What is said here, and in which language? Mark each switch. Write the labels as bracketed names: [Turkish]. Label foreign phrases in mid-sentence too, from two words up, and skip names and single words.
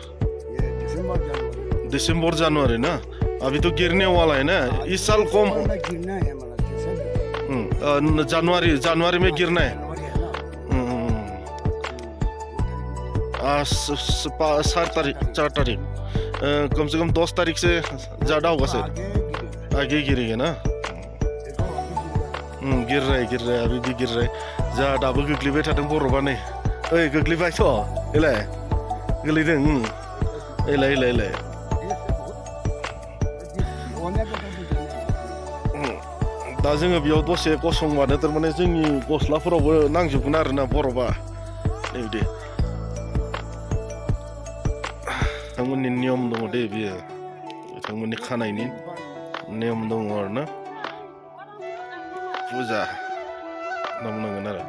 [Hindi] दिसंबर जनवरी ना अभी तो गिरने वाला है ना इस साल कम जनवरी में गिरना है 4 तारीख कम से कम 10 तारीख से ज्यादा होगा सर आगे गिरेगा ना गिर रहा है अभी भी गिर रहा है [Bodo] जा दाबो गोग्लैबाय थादों बरफा नै ओइ गोग्लैबायथ' एलाय गोलैदों एलाय दा जोङो बेयाव दसे गसंबानो थारमाने जोंनि गस्लाफोरावबो नांजोबगोन आरोना बरफा नैबिदि बिथांमोननि नियम दङ दे बियो बिथांमोननि खानायनि नियम दङ आरो ना फुजा होनना बुंनांगोन आरो